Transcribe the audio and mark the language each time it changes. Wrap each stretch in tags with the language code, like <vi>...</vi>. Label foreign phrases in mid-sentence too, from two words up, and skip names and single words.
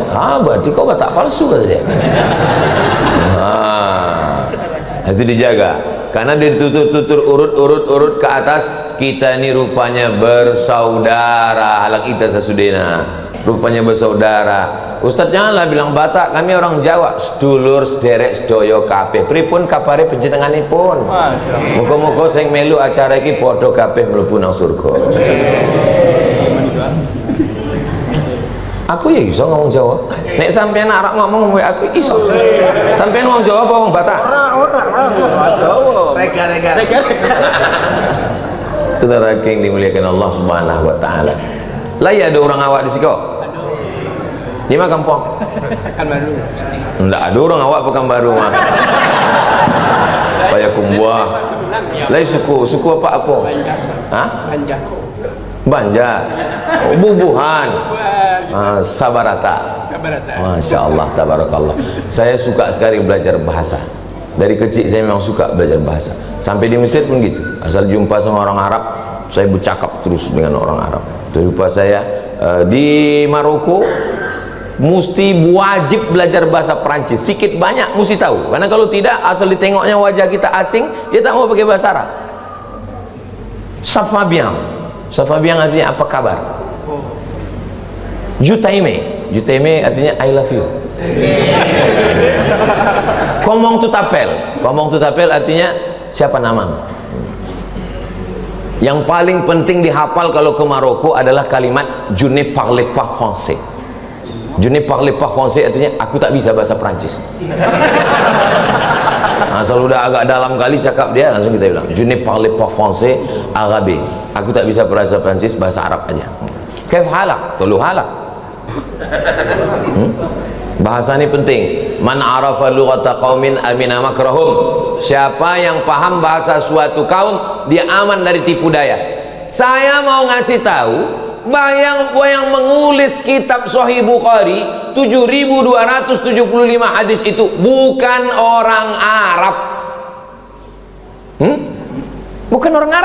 <id>Berarti kau Batak palsu, kata dia. Itu dijaga. Karena ditutur urut ke atas, kita ini rupanya bersaudara. Halak kita sesudena, rupanya bersaudara. Ustaz janganlah bilang Batak, kami orang Jawa.</id> <jv>Sedulur sederek sedoyo kabeh. Pripun kapare panjenenganipun? Muga-muga sing melu acara iki padha kabeh mlebu nang surga. Aku ya iso ngomong Jawa. Nek sampean arek ngomong aku iso. Sampean ngomong Jawa apa ngomong Batak? Ora Jawa. Rega.</jv> <id>Saudara yang dimuliakan</id> <ar>الله سبحانه وتعالى.</ar> <min>Lah ya ada orang awak di siko.</min> <id>Di mana kampung? Pekanbaru. Enggak ada orang awak Pekanbaru mah. Payakumbuh. Lah suku apa? Hah? Banjar. Bubuhan.</id> <ar>Sabarata. ما شاء الله, tabarakallah.</ar> <id>Saya suka sekali belajar bahasa. Dari kecil saya memang suka belajar bahasa. Sampai di Mesir pun gitu. Asal jumpa sama orang Arab, saya bercakap terus dengan orang Arab. Terus saya di Maroko mesti wajib belajar bahasa Perancis. Sikit banyak mesti tahu. Karena kalau tidak, asal ditengoknya wajah kita asing, dia tak mau pakai bahasa Arab.</id> <fr>Ça va bien. Ça va bien</fr> <id>artinya apa kabar?</id> <fr>Jutaime. Jutaime artinya</fr> <en>I love you.</en> <fr>Comment tu t'appelles? Comment tu t'appelles</fr> <id>artinya siapa namamu? Yang paling penting dihafal kalau ke Maroko adalah kalimat</id> <fr>je ne parle pas français. Je ne parle pas français</fr> <id>artinya aku tak bisa bahasa Perancis. Asal udah agak dalam kali cakap dia, langsung kita bilang</id> <fr>je ne parle pas français arabe.</fr> <id>Aku tak bisa bahasa Perancis, bahasa Arab aja.</id> <ar>كيف حالك؟ طول حالك.</ar> <id>Bahasa ini penting.</id> <ar>من عرف لغة قوم أمن مكرهم.</ar> <id>Siapa yang paham bahasa suatu kaum, dia aman dari tipu daya. Saya mau ngasih tahu, yang mengulis kitab Sahih Bukhari 7275 hadis itu bukan orang Arab. Bukan orang Arab.</id>